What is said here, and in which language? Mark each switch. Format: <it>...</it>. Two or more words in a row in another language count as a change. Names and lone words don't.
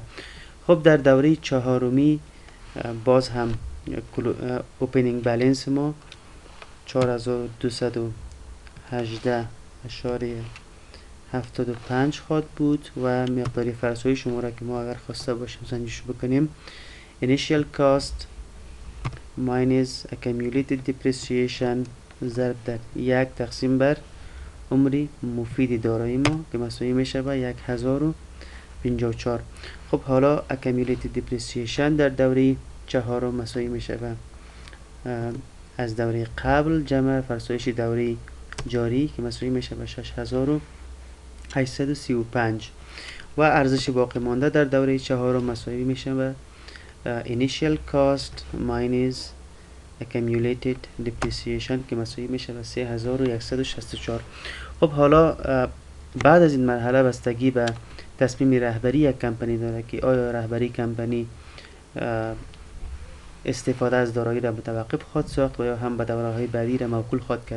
<fa>خب در دوره چهارمی باز هم</fa> <en>opening balance</en> <fa>ما 4218.75 خواهد بود و مقدار فرسایش شما را که ما اگر خواسته باشیم سنجش بکنیم</fa> <en>initial cost minus accumulated depreciation</en> <fa>ضرب در 1 تقسیم بر عمری مفید دارایی ما که مساوی میشه به 1054. خب حالا</fa> <en>accumulated depreciation</en> <fa>در دوره چهارم مساوی میشه به از دوره قبل جمع فرسایش دوره جاری که مساوی میشه به 6835 و ارزش باقی مانده در دوره چهارم مساوی میشه به</fa> <en>initial cost minus accumulated depreciation</en> <fa>که مساوی میشه به 3164. خب حالا بعد از این مرحله بستگی به تصمیم رهبری یک کمپانی داره که آیا رهبری کمپانی استفاده از دارایی را متوقف خواهد ساخت و یا هم به دوره های بعدی را موکول خواهد کرد.</fa>